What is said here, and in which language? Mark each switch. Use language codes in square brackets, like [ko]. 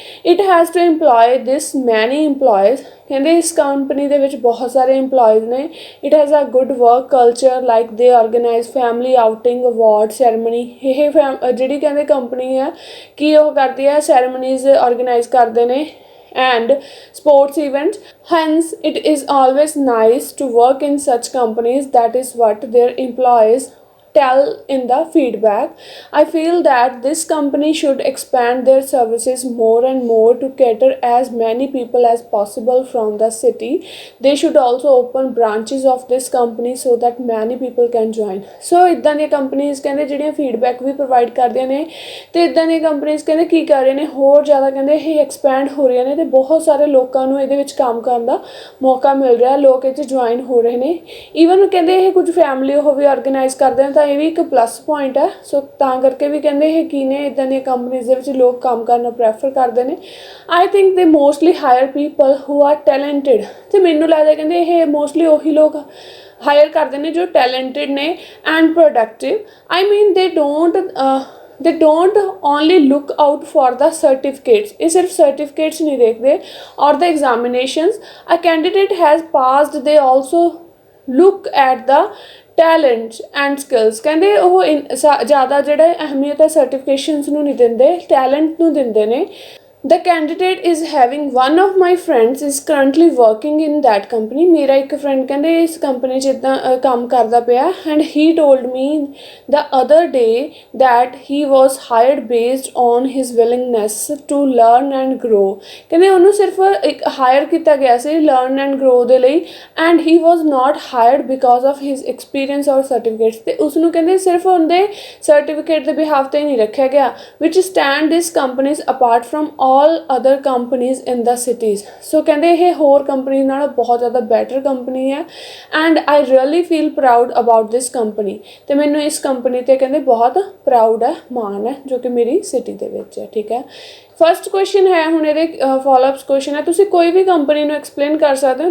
[en] it has to employ this many employees, [pa] ਕਹਿੰਦੇ ਇਸ ਕੰਪਨੀ ਦੇ ਵਿੱਚ ਬਹੁਤ ਸਾਰੇ ਇੰਪਲੋਇਜ਼ ਨੇ। [en] It has a good work culture, like they organise family outing, award ceremony. [pa] ਇਹ ਜਿਹੜੀ ਕਹਿੰਦੇ ਕੰਪਨੀ ਹੈ ਕੀ ਉਹ ਕਰਦੀ ਹੈ, ਸੈਰਮਨੀਜ਼ ਆਰਗੇਨਾਈਜ਼ ਕਰਦੇ ਨੇ [en] and sports events. Hence it is always nice to work in such companies. That is what their employees tell in the feedback. I feel that this company should expand their services more and more to cater as many people as possible from the city. They should also open branches of this company so that many people can join. [pa] So ਇੱਦਾਂ ਦੀਆਂ companies ਕਹਿੰਦੇ ਜਿਹੜੀਆਂ feedback ਵੀ provide ਕਰਦੀਆਂ ਨੇ ਅਤੇ ਇੱਦਾਂ ਦੀਆਂ companies ਕਹਿੰਦੇ ਕੀ ਕਰ ਰਹੇ ਨੇ, ਹੋਰ ਜ਼ਿਆਦਾ ਕਹਿੰਦੇ ਇਹ ਐਕਸਪੈਂਡ ਹੋ ਰਹੀਆਂ ਨੇ ਅਤੇ ਬਹੁਤ ਸਾਰੇ ਲੋਕਾਂ ਨੂੰ ਇਹਦੇ ਵਿੱਚ ਕੰਮ ਕਰਨ ਦਾ ਮੌਕਾ ਮਿਲ ਰਿਹਾ। ਲੋਕ ਇਹ 'ਚ ਜੁਆਇਨ ਹੋ ਰਹੇ ਨੇ। ਈਵਨ ਕਹਿੰਦੇ ਇਹ ਕੁਝ ਫੈਮਿਲੀ ਉਹ ਵੀ ਆਰਗੇਨਾਈਜ਼ ਕਰਦੇ ਨੇ, ਤਾਂ ਇਹ ਵੀ ਇੱਕ ਪਲੱਸ ਪੁਆਇੰਟ ਹੈ। ਸੋ ਤਾਂ ਕਰਕੇ ਵੀ ਕਹਿੰਦੇ ਇਹ ਕੀ ਨੇ, ਇੱਦਾਂ ਦੀਆਂ ਕੰਪਨੀਜ਼ ਦੇ ਵਿੱਚ ਲੋਕ ਕੰਮ ਕਰਨਾ ਪ੍ਰੈਫਰ ਕਰਦੇ ਨੇ। [en] I think they mostly hire people who are talented. [pa] ਅਤੇ ਮੈਨੂੰ ਲੱਗਦਾ ਕਹਿੰਦੇ ਇਹ ਮੋਸਟਲੀ ਉਹੀ ਲੋਕ ਹਾਇਰ ਕਰਦੇ ਨੇ ਜੋ ਟੈਲੈਂਟਡ ਨੇ ਐਂਡ ਪ੍ਰੋਡਕਟਿਵ। [en] I mean they don't only look out for the certificates. [pa] ਇਹ ਸਿਰਫ ਸਰਟੀਫਿਕੇਟਸ ਨਹੀਂ ਦੇਖਦੇ [en] Or the examinations a candidate has passed. They also look at the talents and skills. [pa] ਕਹਿੰਦੇ ਉਹ ਜ਼ਿਆਦਾ ਜਿਹੜਾ ਅਹਿਮੀਅਤ ਹੈ ਸਰਟੀਫਿਕੇਸ਼ਨਸ ਨੂੰ ਨਹੀਂ ਦਿੰਦੇ, ਟੈਲੈਂਟ ਨੂੰ ਦਿੰਦੇ ਨੇ। [en] The candidate is having, one of my friends is currently working in that company। [pa] ਮੇਰਾ ਇੱਕ ਫਰੈਂਡ ਕਹਿੰਦੇ ਇਸ ਕੰਪਨੀ 'ਚ ਇੱਦਾਂ ਕੰਮ ਕਰਦਾ ਪਿਆ। [en] and he told me the other day that he was hired based on his willingness to learn and grow। [pa] ਕਹਿੰਦੇ ਉਹਨੂੰ ਸਿਰਫ ਇੱਕ ਹਾਇਰ ਕੀਤਾ ਗਿਆ ਸੀ [en] learn and grow [pa] ਦੇ ਲਈ, [en] and he was not hired because of his experience or certificates। [pa] ਅਤੇ ਉਸਨੂੰ ਕਹਿੰਦੇ ਸਿਰਫ ਉਹਦੇ ਸਰਟੀਫਿਕੇਟ ਦੇ ਬਿਹਾਫ 'ਤੇ ਨਹੀਂ ਰੱਖਿਆ ਗਿਆ। [en] which stand these companies apart from all other companies in the cities। [pa] ਸੋ ਕਹਿੰਦੇ ਇਹ ਹੋਰ ਕੰਪਨੀ ਨਾਲੋਂ ਬਹੁਤ ਜ਼ਿਆਦਾ ਬੈਟਰ ਕੰਪਨੀ ਹੈ। [en] And I really feel proud about this company. [pa] ਅਤੇ ਮੈਨੂੰ ਇਸ ਕੰਪਨੀ 'ਤੇ ਕਹਿੰਦੇ ਬਹੁਤ ਪ੍ਰਾਊਡ ਹੈ, ਮਾਣ ਹੈ, ਜੋ ਕਿ ਮੇਰੀ ਸਿਟੀ ਦੇ ਵਿੱਚ ਹੈ, ਠੀਕ ਹੈ। ਫਸਟ ਕੁਐਸਚਨ ਹੈ, ਹੁਣ ਇਹਦੇ ਫੋਲੋਅਪਸ ਕੁਐਸਚਨ ਹੈ। ਤੁਸੀਂ ਕੋਈ ਵੀ ਕੰਪਨੀ ਨੂੰ ਐਕਸਪਲੇਨ ਕਰ ਸਕਦੇ ਹੋ।